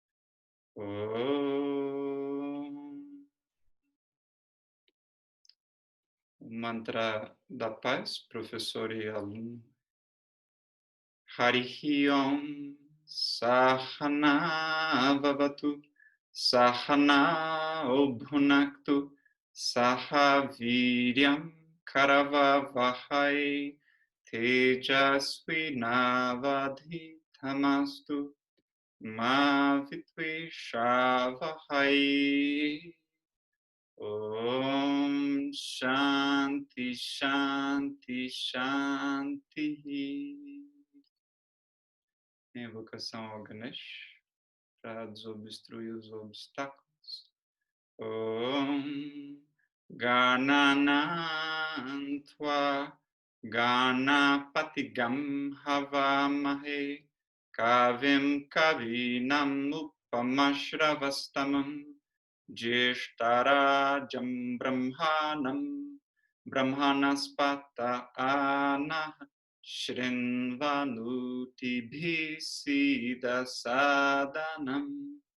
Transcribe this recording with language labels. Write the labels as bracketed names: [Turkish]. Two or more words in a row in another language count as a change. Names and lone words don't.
[Portuguese] Om. O mantra da paz, professor e aluno. [Sanskrit] हरिः ॐ सह नाववतु सह नौ भुनक्तु सह वीर्यं करवावहै तेजस्वि नावधी तमस्तु मा विद्विषावहै. ॐ शान्तिः शान्तिः शान्तिः. [Portuguese] Invocação ao Ganesh para desobstruir os obstáculos. [Sanskrit] ॐ गणानां त्वा गणपतिं हवामहे कविं कवीनाम् उपमश्रवस्तमम् ज्येष्ठराजं ब्रह्मणस्पत आ नः शृण्वन्नूतिभिः सीद सादनम्.